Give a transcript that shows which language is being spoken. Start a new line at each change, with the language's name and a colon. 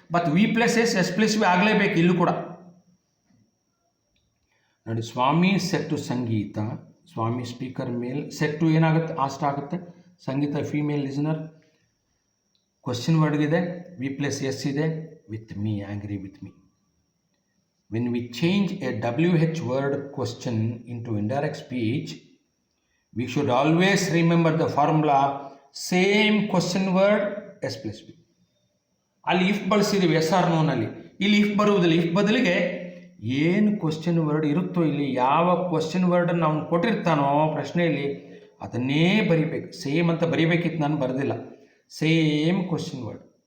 Kannada: But we plus S, S plus V ಆಗಲೇಬೇಕು ಇಲ್ಲೂ ಕೂಡ ನೋಡಿ. ಸ್ವಾಮಿ set to Sangeetha, Swami speaker mail, set to ಏನಾಗುತ್ತೆ? ಆಸ್ಟ್ ಆಗುತ್ತೆ. ಸಂಗೀತ female listener. Question ವರ್ಡ್ಗಿದೆ, V plus S ಇದೆ, with me, angry with me.
English: When we change a WH word question into indirect speech, we should always remember the formula same question word S plus B.
Kannada: ಅಲ್ಲಿ if ಬಳಸಿದ್ದೀವಿ S R ನೋನಲ್ಲಿ, ಇಲ್ಲಿ if ಬರುವುದಿಲ್ಲ. If ಬದಲಿಗೆ ಏನು question word ಇರುತ್ತೋ, ಇಲ್ಲಿ ಯಾವ question ವರ್ಡನ್ನು ನಾವು ಕೊಟ್ಟಿರ್ತಾನೋ ಪ್ರಶ್ನೆಯಲ್ಲಿ ಅದನ್ನೇ ಬರಿಬೇಕು. ಸೇಮ್ ಅಂತ ಬರಿಬೇಕಿತ್ತು, ನಾನು ಬರೆದಿಲ್ಲ. Same question word.